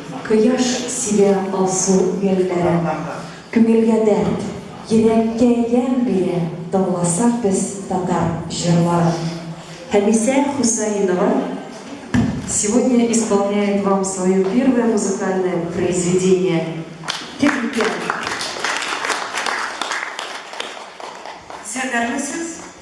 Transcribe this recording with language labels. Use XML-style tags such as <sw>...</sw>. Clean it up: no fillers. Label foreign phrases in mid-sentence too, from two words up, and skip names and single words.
<tt>Кояш сибе алсу гөлләрен, күңелгә дәрт, йөрәккә ямь бирә, тыңласак без татар җырларын.</tt> <ru>Хамиса Хусаинова сегодня исполняет вам свое первое музыкальное произведение. Техника.</ru> <tt>Сәр мисез?</tt>